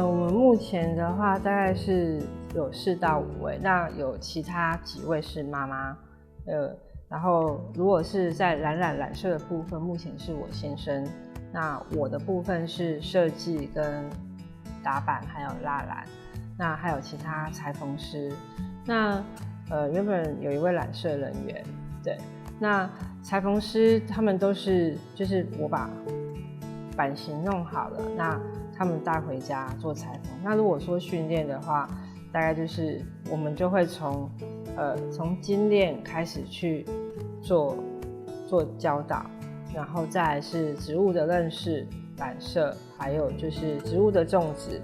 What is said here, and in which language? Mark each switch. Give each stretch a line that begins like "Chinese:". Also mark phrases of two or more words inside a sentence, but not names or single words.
Chinese: 我們目前的話大概是有4到5位，那有其他幾位是媽媽，然後如果是在染色的部分，目前是我先生，那我的部分是設計跟打版，還有蠟染。那還有其他裁縫師，那原本有一位染色人員，對，那裁縫師他們都是就是我把版型弄好了，那他們帶回家做裁縫。那如果說訓練的話，大概就是我們就會從精煉開始去做教導，然後再來是植物的認識、染色，還有就是植物的種植。